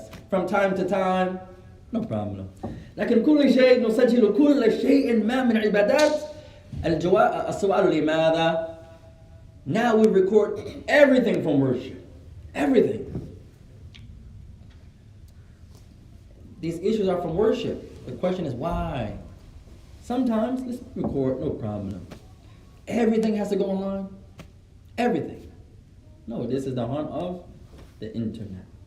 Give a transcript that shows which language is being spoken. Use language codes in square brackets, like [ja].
[en] From time to time, no problem. [ar] لكن كل شيء نسجل كل شيء ما من عبادات السؤال لماذا. [en] Now we record everything from worship. Everything. These issues are from worship. The question is why? Sometimes, let's record, no problem. Everything has to go online. Everything. No, this is the harm of the internet.